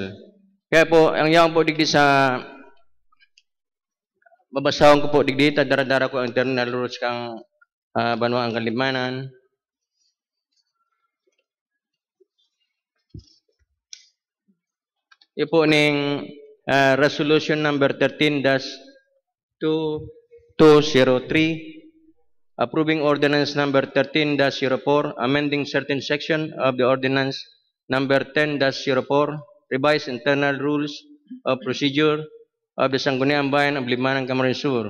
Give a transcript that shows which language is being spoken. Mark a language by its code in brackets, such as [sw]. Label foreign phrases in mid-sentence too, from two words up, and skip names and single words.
[bik] Kaya po ang yaon po digdi sa babasahon ko po digdi dara-dara ko ang internal rules kang Banuang Kalibmanan. Ito po ning [en] resolution number 13-2203 approving ordinance number 13-04 amending certain section of the ordinance number 10-04 revised internal rules of procedure of the Sangguniang Bayan of Libmanan, Camarines Sur.